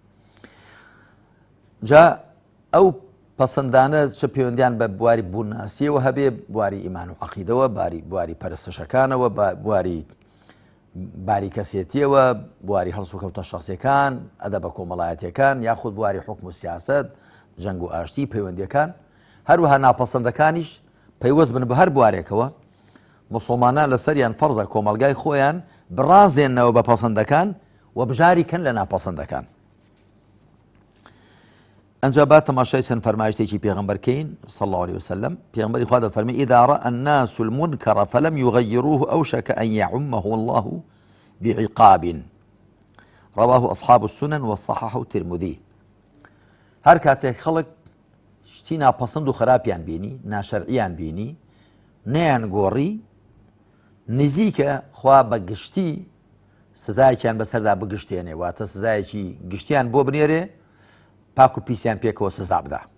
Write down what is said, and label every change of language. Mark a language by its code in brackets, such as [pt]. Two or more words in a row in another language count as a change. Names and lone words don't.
[ckb] جا ئەو پەسەندانە چه پەیوەندیان بە بواری بووناسیەوە هەبێ، بواری ئیمان و عەقیدەوە، بواری پەرستشەکانەوە، بواری باری کەسێتیەوە بواری هەڵسو کەوتە شخصیەکان ئەدە بە کۆمەڵایەتیەکان یاخود بواری حکم و سیاست جەنگ و ئاشتی پەیوەندیەکان هەروەها ناپەسەندەکانیش پەیوەست بن بە هەر بوارێکەوە موسڵمانان لەسەریان فەرزە کۆمەلگای خۆیان بڕازێنەوە بە پەسەندەکان و بژاری کەن لە ناپەسەندەکان. ئەنجا با تەماشای چەند فەرمایشتێکی پێغەمبەرکەین [ar] صلی الله عليه وسلم. [ckb] پێغەمبەری خوا دەفەرمێ [ar] إذا رأى الناس المنكر فلم يغيروه أوشك أن يعمه الله بعقاب رواه أصحاب السنن وصححه الترمذي. [ckb] هەر کاتێک خەڵک شتی ناپەسەند و خراپیان بینی ناشەرعیان بینی نەیان گۆڕی نزیکە خوا بە گشتی سزایەکیان بەسەردا بگشتێنێ واتە سزایەکی گشتیان بۆ بنێرێ پاک و پیسیان پێکەوە سزا بدە.